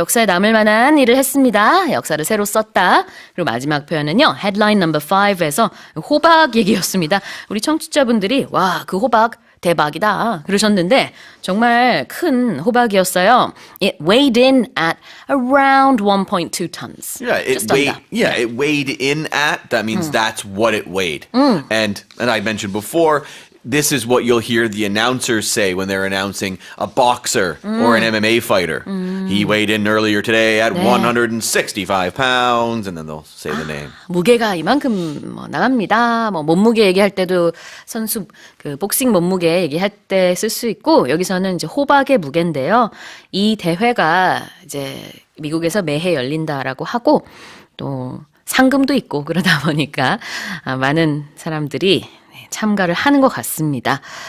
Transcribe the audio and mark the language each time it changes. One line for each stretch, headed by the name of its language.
Korean: 역사에 남을 만한 일을 했습니다. 역사를 새로 썼다. 그리고 마지막 표현은요. headline number 5에서 호박 얘기였습니다. 우리 청취자분들이 와, 그 호박 대박이다 그러셨는데 정말 큰 호박이었어요.
English: It weighed in at around 1.2 tons. Yeah, Just under. it weighed in at. That means that's what it weighed. And I mentioned before, this is what you'll hear the announcers say when they're announcing a boxer or an MMA fighter. He weighed in earlier today at 165 pounds, and then they'll say the name.
Korean: 무게가 이만큼 뭐 나갑니다. 뭐 몸무게 얘기할 때도 선수 그 복싱 몸무게 얘기할 때 쓸 수 있고 여기서는 이제 호박의 무게인데요. 이 대회가 이제 미국에서 매해 열린다라고 하고 또 상금도 있고 그러다 보니까 많은 사람들이 참가를 하는 것 같습니다.